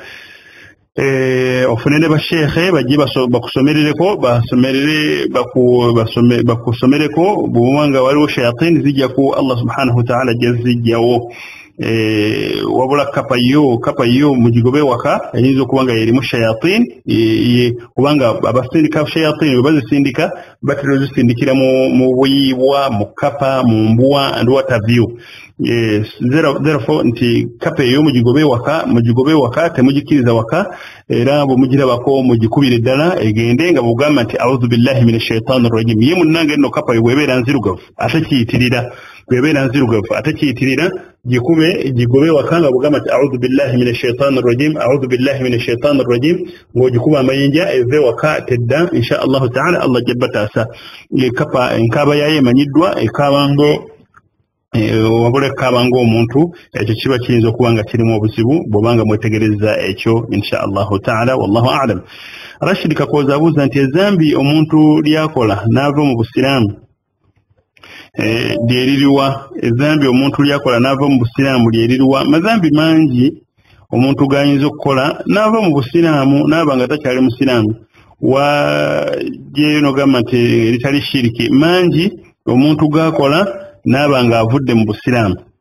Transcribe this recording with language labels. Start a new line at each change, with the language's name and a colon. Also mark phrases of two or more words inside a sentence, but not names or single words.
Ganda: Ofune ne basheekhe bajje bakusomerereko bakusomereko bw'obanga waliwo shayatini zijja ku
Arabic: الله سبحانه وتعالى
Ganda: jazijjawo. Wabula kapa yo mugigobe waka eyinza okuba nga erimu shayatini kubanga abasindika shayatini bwe bazisindika batera ozisindikira mu buyiibwa mu kapa mu mbuwa
English: and what have you.
Ganda: Therefore nti kapa eyo mugigobe waka temugikkiriza waka era bwe mugirabako mugikubire ddala egende nga bugamba nti
Arabic: أعوذ بالله من الشيطان الرجيم.
Ganda: Ye munnange nno kapa yo bw'ebeera nzirugavu ate kiyitirira gigobe wakanga bugamba nti
Arabic: أعوذ بالله من الشيطان الرجيم
Ganda: ng'ogikuba amayinja eve waka tedda
Arabic: إن شاء الله تعالى
Ganda: Allah jabbataasa. Kapa enkaaba yayo emanyiddwa ekabango wabula ekaaba ng'omuntu ekyo kiba kiyinza okuba nga kirimu obuzibu bw'obanga mwetegereza ekyo
Arabic: إن شاء الله تعالى والله أعلم.
Ganda: Rashid Kakooza abuuza nti ezambi omuntu lyakola n'ava mu busiraamu lyeririwa ezambi omuntu lyakola n'ava mu busiraamu lyeririwa. Mazambi mangi omuntu gayinza okukola n'ava mu busiraamu n'aba nga takyali musiraamu wajjeyo n'ogamba nti eritali shiriki mangi omuntu gakola n'aba nga avudde mu busiraamu.